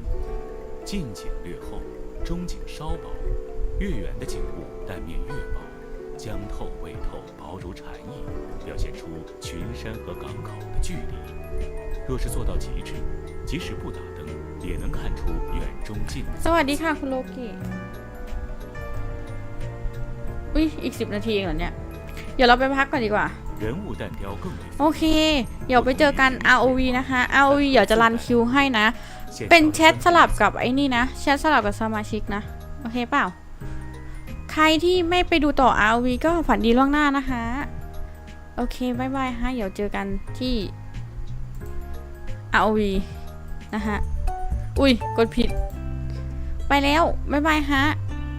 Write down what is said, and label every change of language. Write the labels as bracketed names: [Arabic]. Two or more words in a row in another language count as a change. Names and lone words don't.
[Chinese] 近景略厚，中景稍薄，越远的景物淡面越薄，将透未透，薄如蝉翼，表现出群山和港口的距离。若是做到极致，即使不打灯，也能看出远中近。 [Thai] สวัสดีค่ะคุณโลกิอุ้ยอีก10 นาทีเองเหรอเนี่ยเดี๋ยวเราไปพักก่อนดีกว่า [Chinese] 人物淡雕更为 [Thai] โอเคเดี๋ยวไปเจอกัน ROV นะคะ ROV เดี๋ยวจะรันคิวให้นะเป็นแชทสลับกับไอ้นี่นะแชทสลับกับสมาชิกนะโอเคเปล่าใครที่ไม่ไปดูต่อ ROV ก็ฝันดีล่วงหน้านะคะโอเคบายบายฮะเดี๋ยวเจอกันที่ ROV นะคะอุ้ยกดผิดไปแล้วบายบายฮะ